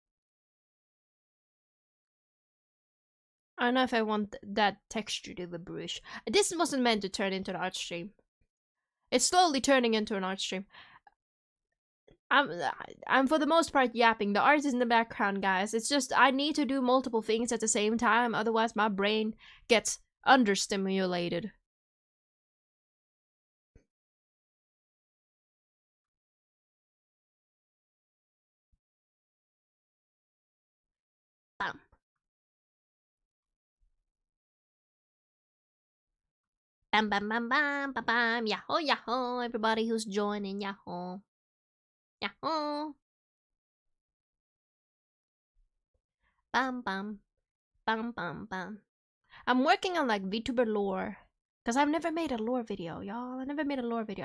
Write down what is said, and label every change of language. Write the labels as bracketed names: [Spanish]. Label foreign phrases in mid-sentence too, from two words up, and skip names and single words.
[English] I don't know if I want that texture to the brush. This wasn't meant to turn into an art stream. It's slowly turning into an art stream. I'm for the most part yapping. The art is in the background, guys. It's just I need to do multiple things at the same time, otherwise my brain gets understimulated. Bam. Bam bam bam bam bam bam. Yahoo yahoo, everybody who's joining, yahoo. Yahoo. Bam bam. Bam bam bam. I'm working on like VTuber lore. Because I've never made a lore video, y'all. I never made a lore video.